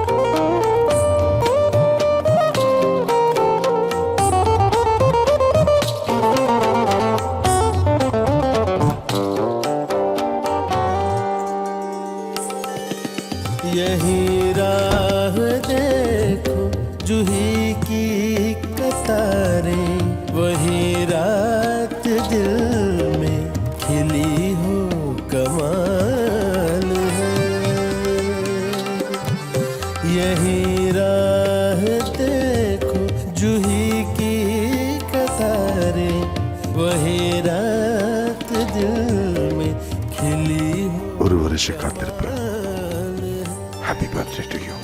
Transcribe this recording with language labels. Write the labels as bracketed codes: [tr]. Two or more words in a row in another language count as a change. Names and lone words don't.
[hi] यही राह देखो जूही की कतारें, वही रात दिल में खिली हो कमाल है। यही राह देखो जूही की कतारें, वही रात दिल में खिली हो। [ta] ஒரு வருஷ காத்திருப்பு. [en] Happy birthday to you.